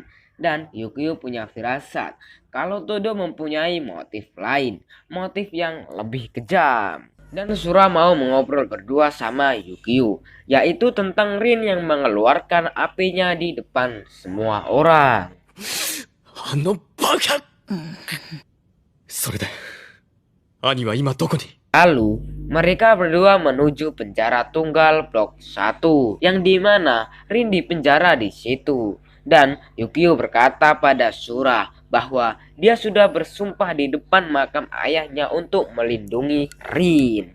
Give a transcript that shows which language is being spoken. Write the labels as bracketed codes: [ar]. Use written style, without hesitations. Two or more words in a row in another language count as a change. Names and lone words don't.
[id] Dan Yukio punya firasat kalau Todo mempunyai motif lain, motif yang lebih kejam. Dan Sura mau mengobrol berdua sama Yukio, yaitu tentang Rin yang mengeluarkan apinya di depan semua orang. [ja] あのバカそれで兄は今どこに [id] Lalu, mereka berdua menuju penjara tunggal blok 1, yang dimana Rin dipenjara di situ. Dan Yukio berkata pada Sura bahwa dia sudah bersumpah di depan makam ayahnya untuk melindungi Rin.